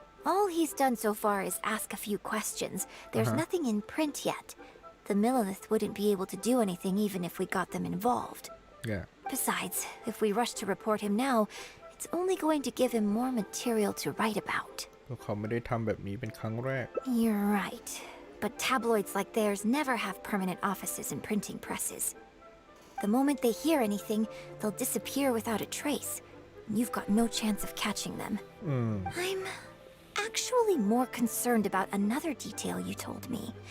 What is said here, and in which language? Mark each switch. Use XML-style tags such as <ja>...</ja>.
<en>All he's done so far is ask a few questions. There's nothing in print yet. The Millilith wouldn't be able to do anything even if we got them involved. yeah Besides, if we rush to report him now, it's only going to give him more material to write about.</en> <th>พวกเขาไม่ได้ทำแบบนี้เป็นครั้งแรก</th> <en>You're right. But tabloids like theirs never have permanent offices and printing presses. The moment they hear anything, they'll disappear without a trace. You've got no chance of catching them. I'm actually more concerned about another detail you told me.</en>